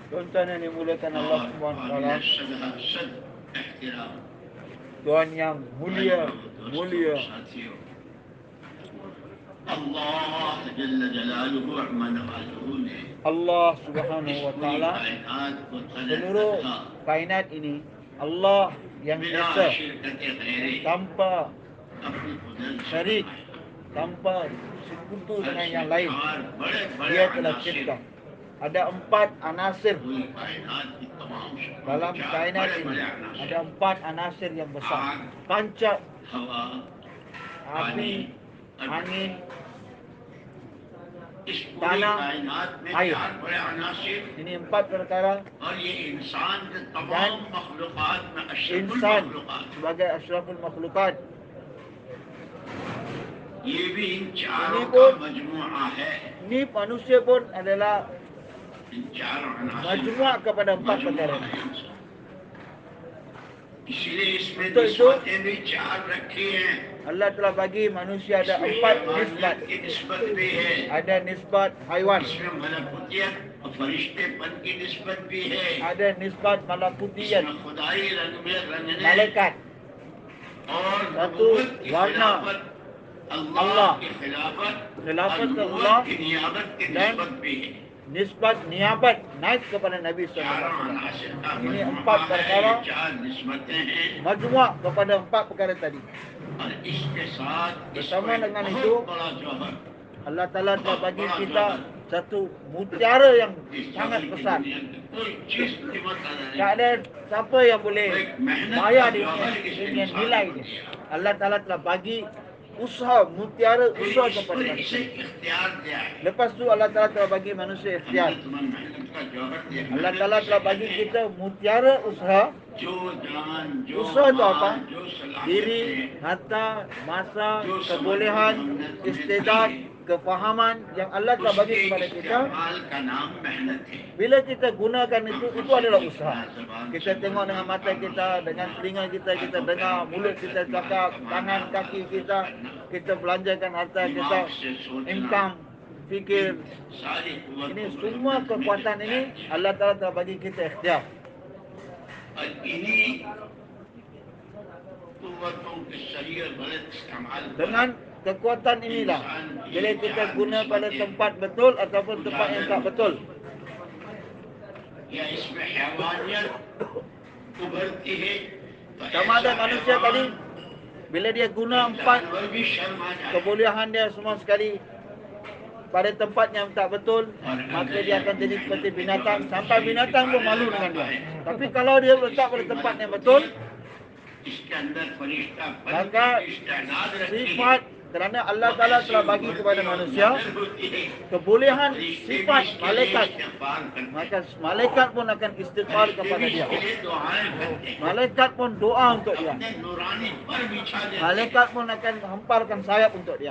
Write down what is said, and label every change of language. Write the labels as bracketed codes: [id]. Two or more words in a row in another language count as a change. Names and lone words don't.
[ms] Tuan yang dimulakan [ar] الله سبحانه وتعالى, [ur] صدا صد احترام [ms] Tuan yang mulia, mulia. [ur] اللہ جل جلالہ عم نوالہ نے [ar] الله سبحانه و [ur] پوری [ar] taala, [ur] کائنات کو [ms] seluruh kainat ini Allah yang [ur] بلا [ms] esa, [ur] شرکت غیرے [ms] tanpa [ur] اپنی قدرت سے [ms] syarik, tanpa sekutu dengan yang lain. [ur] چار بڑے بڑے [ms] Dia telah [ur] عناصر [ms] cipta. Ada 4 anasir [ur] پوری کائنات کی تمام شکتیوں [ms] dalam [ur] چار [ms] kainat [ur] بڑے [ms] ini. [ur] بڑے عناصر [ms] Ada 4 anasir yang besar. Panca, [ur] ہوا [ms] api, angin, [ur] اس پوری تانا, کائنات میں [ms] air. [ur] چار بڑے عناصر [ms] ini 4 perkara. [ur] اور یہ انسان کے [ms] Dan [ur] تمام مخلوقات میں اشرف ال [ms] Insan [ur] مخلوقات [ms] sebagai [ar] أشرف المخلوقات. [ur] یہ بھی ان چاروں [ms] ini [ur] کا [ms] pun [ur] مجموعہ ہے [ms] Ini manusia pun adalah [ur] ان چاروں عناصر [ms] majmua kepada 4 perkara. [ur] مجموعہ ہے انسان۔ اس لیے اس میں تو نسبتیں بھی چار رکھی ہیں [ms] Allah telah bagi manusia ada [ur] اس میں [ms] 4 nisbat. [ur] حیوانیت کی نسبت بھی ہے [ms] Ada nisbat haiwan, [ur] اس میں ملکوتیت اور فرشتہ پن کی نسبت بھی ہے [ms] ada nisbat malakutiyat, [ur] اس میں خدائی رنگ میں رنگنے [ms] malaikat, [ur] اور [ms] satu [ur] نبوت کی [ms] warna [ur] خلافت [ms] Allah [ur] اللہ کی خلافت خلافت اور کا نبوت [ms] Allah [ur] کی نیابت کی [ms] dan [ur] نسبت بھی ہے [ms] nisbat niabat naik kepada Nabi [ur] چاروں [ar] صلى الله عليه [ur] عناصر کا [ms] ini [ur] مجموعہ [ms] 4 [ur] ہے [ms] perkara, [ur] یہ چار نسبتیں ہیں [ms] majmua kepada 4 perkara tadi. [ur] اور اس کے ساتھ [ms] Bersama [ur] اس کو ایک [ms] dengan [ur] بہت [ms] itu, [ur] بڑا جوہر [ms] Allah Ta'ala telah bagi kita satu mutiara yang [ur] اس [ms] sangat [ur] جوہر کی [ms] besar. [ur] دنیا کی کوئی چیز قیمت ادا نہیں [ms] Tak ada siapa yang boleh bayar dengan nilai dia. Allah Ta'ala telah bagi usaha, mutiara usaha kepada [ur] اسے [ms] manusia. [ur] اختیار دیا ہے [ms] Lepas tu Allah Ta'ala telah bagi manusia ikhtiar. [ur] ہم نے تمہیں محنت کا جوہر دیا [ms] Allah Ta'ala telah bagi kita mutiara usaha. [ur] جو جان جو [ms] Usaha itu apa? [ur] مال، جو صلاحیت [ms] Diri, [ur] ہے, [ms] harta, masa, [ur] جو [ms] kebolehan, istidat, kefahaman yang Allah telah bagi [ur] اس کے [ms] kepada kita. [ur] استعمال کا نام محنت ہے [ms] Bila kita gunakan itu adalah usaha. Kita tengok dengan mata kita, dengan telinga kita, kita dengar, mulut kita cakap, tangan, kaki kita, kita belanjakan harta kita, income, fikir. [ur] ساری قوت [ms] Ini [ur] کو [ms] semua [ur] برکت میں [ms] kekuatan [ur] دیتا [ms] ini [ur] ہے. [ms] Allah Ta'ala telah bagi kita ikhtiar. [ur] اور انہیں قوتوں کے صحیح اور غلط استعمال پر [ms] Dengan kekuatan inilah, bila kita guna pada tempat betul ataupun tempat yang tak betul. [ur] یا اس میں حیوانیت ابھرتی ہے تو [ms] Sama ada [ur] ایسا [ms] manusia [ur] حیوان, [ms] tadi, bila dia guna 4 [ur] جانور بھی شرما جائے [ms] kebolehan dia semua sekali pada tempat yang tak betul, maka dia akan jadi seperti binatang, sampai binatang pun malu dengan dia. Tapi kalau dia letak pada tempat yang betul, [ur] اس کے اندر فرشتہ [ms] maka [ur] استعداد رکھتی ہے [ms] sifat, kerana Allah Ta'ala telah bagi kepada manusia kebolehan sifat malaikat, maka malaikat pun akan istighfar kepada dia. Malaikat pun doa untuk dia. Malaikat pun akan hamparkan sayap untuk dia.